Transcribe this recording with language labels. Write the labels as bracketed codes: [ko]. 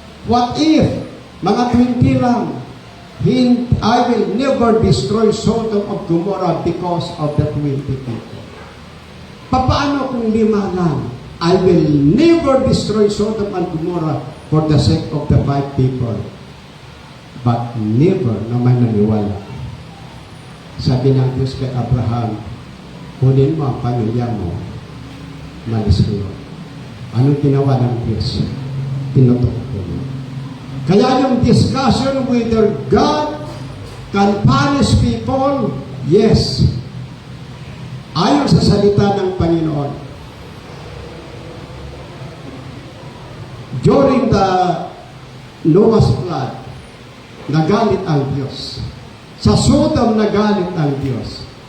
[en] What if, [tl] mga 20 lang, [en] I will never destroy Sodom of Gomorrah because of the 20 people. [tl] Paano kung 5 lang? [en] I will never destroy Sodom and Gomorrah for the sake of the 5 people. But never [tl] naman naniwala. Sabi ng Diyos kay Abraham, kunin mo ang pamilya mo, malis kayo. Anong ginawa ng Diyos? Tinutok ko. Kaya yung [en] discussion whether God can punish people, yes. [tl] Ayon sa salita ng Panginoon, [en] during the Noah's flood, [tl] nagalit ang Diyos. Sa Sodom, nagalit ang Diyos.